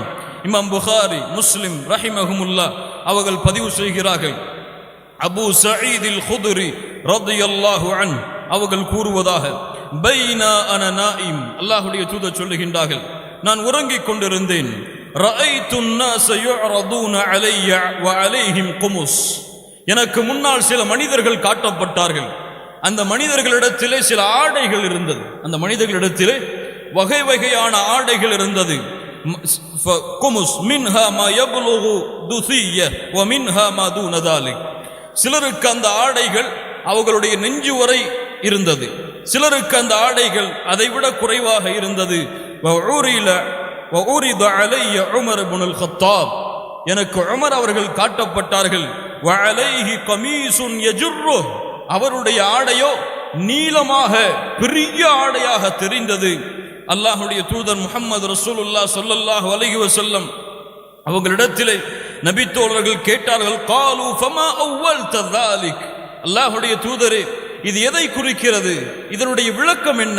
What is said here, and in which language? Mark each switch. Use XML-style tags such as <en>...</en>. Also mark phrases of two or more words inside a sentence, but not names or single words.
<ta>இமாம் புகாரி முஸ்லிம் ரஹிமஹுமுல்லாஹ் அவர்கள் பதிவு செய்கிறார்கள். அபூ சயீத் அல் குத்ரி</ta> <ar>رضي الله عنه</ar> <ta>அவர்கள் கூறுவதாக,</ta> <ar>بينا أنا نائم,</ar> <ta>அல்லாஹ்வுடைய தூதர் சொல்லுகின்றார்கள், நான் உறங்கிக் கொண்டிருந்தேன்.</ta> <ar>ரஅய்து الناس يعرضون علي وعليهم قمص,</ar> <ta>எனக்கு முன்னால் சில மனிதர்கள் காட்டப்பட்டார்கள். அந்த மனிதர்களிடத்திலே சில ஆடைகள் இருந்தது. அந்த மனிதர்களிடத்திலே வகை வகையான ஆடைகள் இருந்தது.</ta> <ar>قمص منها ما يبلغ الثدي و منها ما دون ذلك,</ar> <ta>சிலருக்கு அந்த ஆடைகள் அவர்களுடைய நெஞ்சு வரை இருந்தது, சிலருக்கு அந்த ஆடைகள் அதைவிட குறைவாக இருந்தது.</ta> <ar>وعرض علي عمر بن الخطاب,</ar> <ta>எனக்கு உமர் அவர்கள் காட்டப்பட்டார்கள்.</ta> <ar>وعليه قميص يجره,</ar> <ta>அவருடைய ஆடையோ நீளமாக பெரிய ஆடையாக தெரிந்தது. அல்லாஹ்வுடைய தூதர் முஹம்மது ரசூலுல்லாஹ்</ta> <ar>صلى الله عليه وسلم</ar> <ta>அவர்களிடத்திலே நபித்தோழர்கள் கேட்டார்கள்,</ta> <ar>قالوا فما أولت ذلك,</ar> <ta>அல்லாஹ்வுடைய தூதரே இது எதை குறிக்கிறது, இதனுடைய விளக்கம் என்ன?</ta>